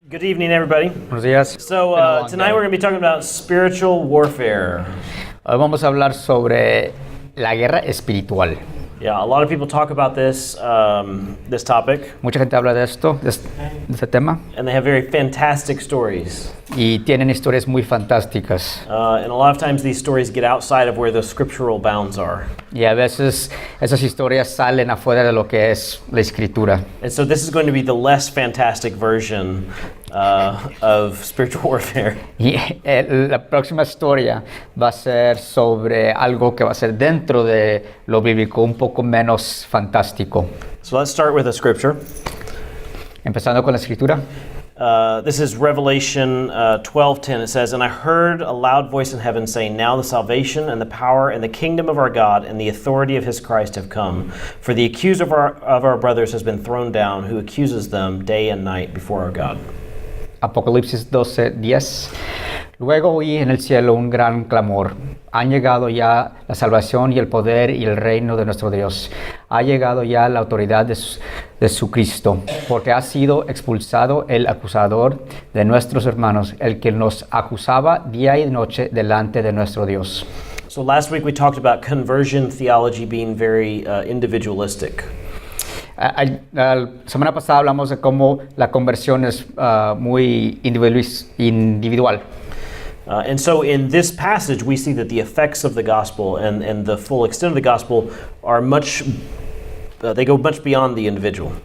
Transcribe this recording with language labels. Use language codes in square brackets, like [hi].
[en] Good evening, everybody. [es] Buenos días. [en] So tonight we're going to be talking about spiritual warfare. [es] Hoy vamos a hablar sobre la guerra espiritual. [en] Yeah, a lot of people talk about this topic. [es] Mucha gente habla de esto, de este tema. [en] And they have very fantastic stories. [es] Y tienen historias muy fantásticas. [en] And a lot of times these stories get outside of where the scriptural bounds are. [es] Y a veces esas historias salen afuera de lo que es la escritura. [en] And so this is going to be the less fantastic version of spiritual warfare. [es] Y la próxima historia va a ser sobre algo que va a ser dentro de lo bíblico, un poco menos fantástico. [en] So let's start with a scripture. [es] Empezando con la escritura. [en] This is Revelation 12:10. It says, "And I heard a loud voice in heaven saying, 'Now the salvation and the power and the kingdom of our God and the authority of his Christ have come. For the accuser of our brothers has been thrown down, who accuses them day and night before our God.'" [es] Apocalipsis 12:10. Luego oí en el cielo un gran clamor. Han llegado ya la salvación y el poder y el reino de nuestro Dios. Ha llegado ya la autoridad de su Cristo, porque ha sido expulsado el acusador de nuestros hermanos, el que nos acusaba día y noche delante de nuestro Dios. [en] So last week we talked about conversion theology being very individualistic. [es] La semana pasada hablamos de cómo la conversión es muy individual. [en] And so in this passage, we see that the effects of the gospel and the full extent of the gospel are they go much beyond the individual.